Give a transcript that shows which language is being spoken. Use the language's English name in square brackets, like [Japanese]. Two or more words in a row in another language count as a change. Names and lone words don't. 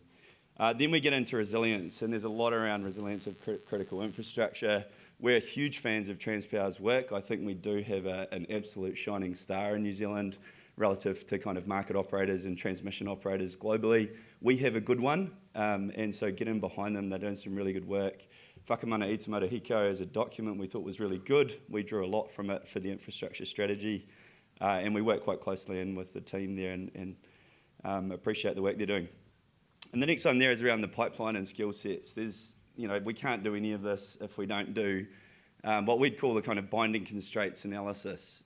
[English] Then we get into resilience, and there's a lot around resilience of critical infrastructure. We're huge fans of Transpower's work. I think we do have an absolute shining star in New Zealand relative to kind of market operators and transmission operators globally. We have a good one, and so get in behind them. They're doing some really good work. Whakamana i te Marahiko as a document we thought was really good. We drew a lot from it for the infrastructure strategy, and we work quite closely in with the team there and appreciate the work they're doing. And the next one there is around the pipeline and skill sets. There's, we can't do any of this if we don't do what we'd call the kind of binding constraints analysis.